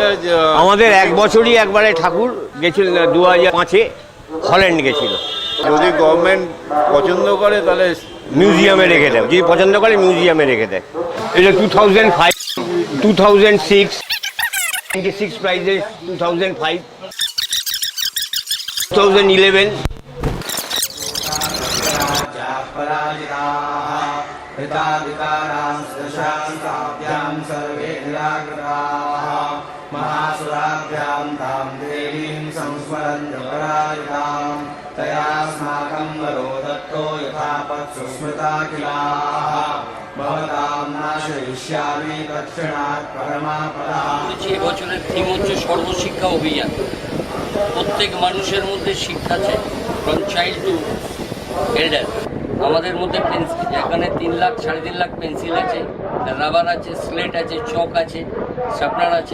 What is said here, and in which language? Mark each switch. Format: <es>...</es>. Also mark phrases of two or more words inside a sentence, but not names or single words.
<bn>আমাদের এক বছরই একবারে ঠাকুর গেছিল 2005-এ হল্যান্ড গেছিল। যদি গভর্নমেন্ট পছন্দ করে তাহলে মিউজিয়ামে রেখে দেয়, যদি পছন্দ করে মিউজিয়ামে রেখে দেয়। এটা 2005, 2006, 96 প্রাইজে 2005, 2011।</bn> <sa>महासुराभ्यां तां देवीं संस्मरन् पराजितां तयास्माकं वरो दत्तो यथापत् सुस्मृता किलाः भवतां नाशयिष्यामि तत्क्षणात् परमापदः।</sa> <bn>এবছরের থিম হচ্ছে সর্বশিক্ষা অভিযান। প্রত্যেক মানুষের মধ্যে শিক্ষা আছে,</bn> <en>from child to elder.</en> <bn>আমাদের মধ্যে পেন্সিল, এখানে 3 লাখ 3.5 লাখ পেন্সিল আছে, রাবার আছে, স্লেট আছে, চক আছে, শার্পনার আছে।</bn>